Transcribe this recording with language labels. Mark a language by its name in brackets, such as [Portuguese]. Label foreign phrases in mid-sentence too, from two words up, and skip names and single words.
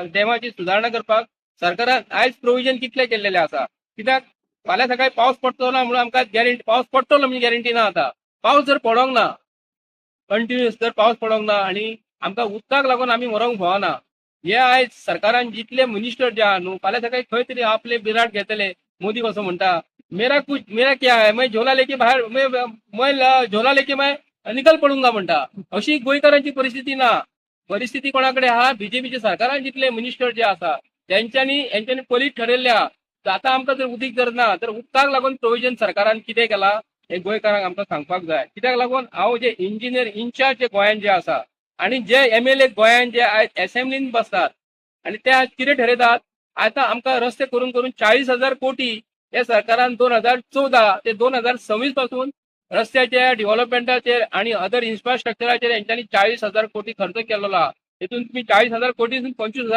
[Konkani] डॅमाची सुदारणा करपाक सरकारान आयज प्रोविजन कितले केल्लेले आसा कित्याक फाल्यां सकाळी पावस पडटलो ना म्हणून आमकां गॅरंटी पावस पडटलो म्हणजे गॅरंटी ना आतां पावस जर पडोंक ना कंटिन्युअस जर पावस पडोंक ना आनी आमकां उदकाक लागून आमी मरोंक फावना हे आयज सरकारान जितले मिनिस्टर जे आहा न्हू फाल्यां सकाळी खंय तरी आपले बिराट घेतले मोदी कसो म्हणटा [Hindi] मेरा क्या है मैं झोला लेके बाहेर मैं झोला लेके मैं निकल पडूंगा [Konkani] म्हणटा अशी गोंयकारांची परिस्थिती ना परिस्थिती कोणाकडे आहा बीजेपीच्या सरकारान जितले मिनिस्टर जे आसा यांच्यानी पयलींच ठरयल्ल्या आतां आमकां जर उदीक जर ना तर उदकाक लागून प्रोविजन सरकारान कितें केला हे गोंयकारांक आमकां सांगपाक जाय कित्याक लागून हांव जे इंजिनियर इन्चार्ज जे गोंयान जे आसा आनी जे MLA गोंयान जे आयज असेंब्लीन बसतात आनी ते आज कितें ठरयतात आतां आमकां रस्ते करून करून 40,000 कोटी हे सरकारान 2014 ते 2026 पासून रस्त्याच्या डेव्हलपमेंटाचेर आणि अदर इन्फ्रास्ट्रक्चराचेर यांच्यानी 40,000 कोटी खर्च केलेलो आहा हितून तुम्ही 40,000 कोटीसून 25,000